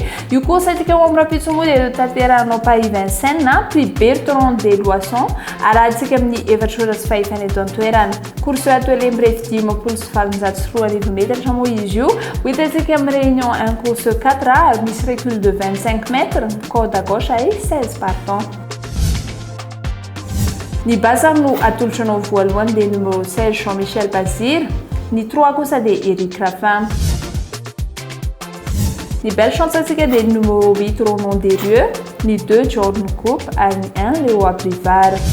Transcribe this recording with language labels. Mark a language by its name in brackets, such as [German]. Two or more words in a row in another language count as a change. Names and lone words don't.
[Malagasy] Io kosa tika ao amin'ny rapitso moa dia tanterahanao Paris Vincennes na Prix Bertrand des Loissons arahantsika amin'ny 4 ora sy fahefana eto an-toerana. [French] Course atelier [Malagasy] mirefy 10 sy 7 metatra moa izy io. Hitantsika amin'ny [French] réunion 1 course 4 [Malagasy] ary misy [French] recul de 25 mètres, code à gauche et 16 partants. [Malagasy] Ny bazar no atolotranao voalohany dia numéro 16 Jean-Michel Bazir, ny 3 kosa dia Eric Raffin. Ny [French] belle chance [Malagasy] atsika dia numéro 8 Ronan Derieux, ny 2 Jordan Coupe ary ny 1 Léo Abrivar.